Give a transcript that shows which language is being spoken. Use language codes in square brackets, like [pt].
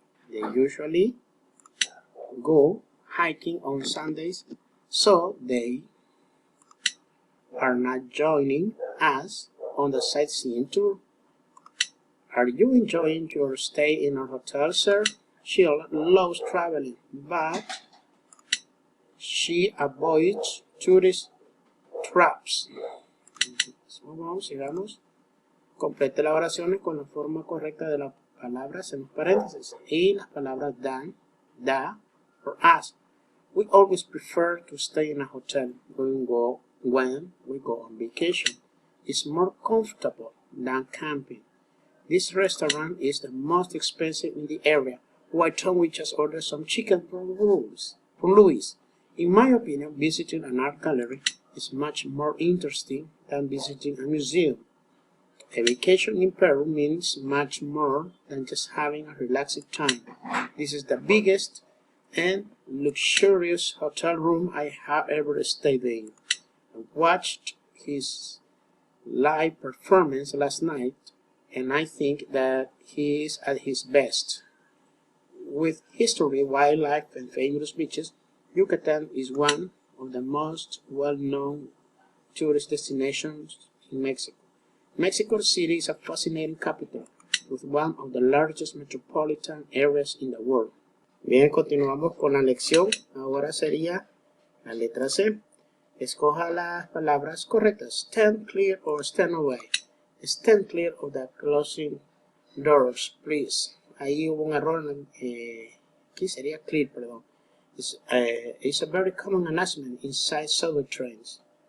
[en] They usually go hiking on Sundays, so they are not joining us on the sightseeing tour. Are you enjoying your stay in our hotel, sir? She loves traveling, but she avoids tourist traps. [es] Vamos, sigamos. Complete las oraciones con la forma correcta de las palabras en los paréntesis y las palabras dan, da, or as. [en] We always prefer to stay in a hotel when we go on vacation. It's more comfortable than camping. This restaurant is the most expensive in the area. Why don't we just order some chicken from Louis? In my opinion, visiting an art gallery is much more interesting than visiting a museum. A vacation in Peru means much more than just having a relaxing time. This is the biggest and luxurious hotel room I have ever stayed in. I watched his live performance last night, and I think that he is at his best. With history, wildlife, and famous beaches, Yucatan is one of the most well-known tourist destinations in Mexico. Mexico City is a fascinating capital with one of the largest metropolitan areas in the world. [es] Bien, continuamos con la lección. Ahora sería la letra C. Escoja las palabras correctas. [en] Stand clear or stand away. Stand clear of the closing doors, please. [es] Ahí hubo un error. Aquí sería clear, perdón. [en] It's a very common announcement inside subway trains.